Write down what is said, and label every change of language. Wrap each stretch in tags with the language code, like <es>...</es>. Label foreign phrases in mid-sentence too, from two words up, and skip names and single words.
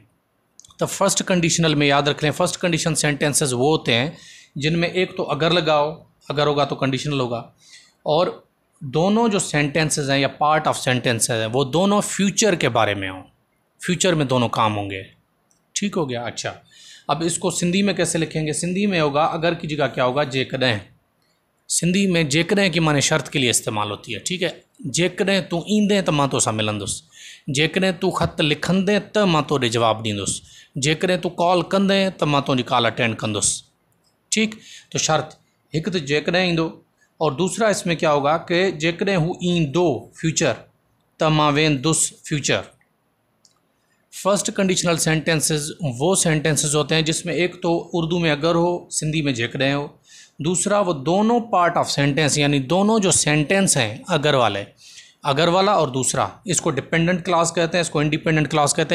<ur>تو</ur> <en>first conditional</en> <ur>میں یاد رکھ لیں,</ur> <en>first condition sentences</en> <ur>وہ ہوتے ہیں جن میں ایک تو اگر لگاؤ، اگر ہوگا تو کنڈیشنل ہوگا، اور دونوں جو سینٹینسز ہیں یا</ur> <en>part of sentences</en> <ur>ہیں وہ دونوں فیوچر کے بارے میں ہوں. فیوچر میں دونوں کام ہوں گے. ٹھیک ہو گیا. اچھا، اب اس کو سندھی میں کیسے لکھیں گے؟ سندھی میں ہوگا اگر کی جگہ کیا ہوگا? جیکڏهن۔ سندھی میں جیکڏهن کی معنی شرط کے لیے استعمال ہوتی ہے۔ ٹھیک ہے.</ur> <sd>जेकॾहिं तूं ईंदे त मां तोसां मिलंदुसि. जेकॾहिं तूं ख़त लिखंदे त मां तोॾे जवाबु ॾींदुसि. जेकॾहिं तूं कॉल कंदे त मां तुंहिंजी</sd> <en>call attend</en> <sd>कंदुसि.</sd> <ur>ٹھیک۔ تو شرط</ur> <sd>हिकु त जेकॾहिं ईंदो,</sd> <ur>اور دوسرا اس میں کیا ہوگا کہ</ur> <sd>जेकॾहिं हू ईंदो</sd> <ur>फ्यूचर</ur> <sd>त मां वेंदुसि</sd> <ur>फ्यूचर.</ur> <en>first conditional sentences</en> <ur>وہ سینٹینسز ہوتے ہیں جس میں ایک تو اردو میں اگر ہو، سندھی میں جیکڏهن ہو. دوسرا، وہ دونوں</ur> <en>part of sentence,</en> <ur>یعنی دونوں جو سینٹینس ہیں اگر والے، اگر والا اور دوسرا، اس کو</ur> <en>dependent class</en> <ur>کہتے ہیں، اس کو</ur> <en>independent class</en> <ur>کہتے ہیں.</ur>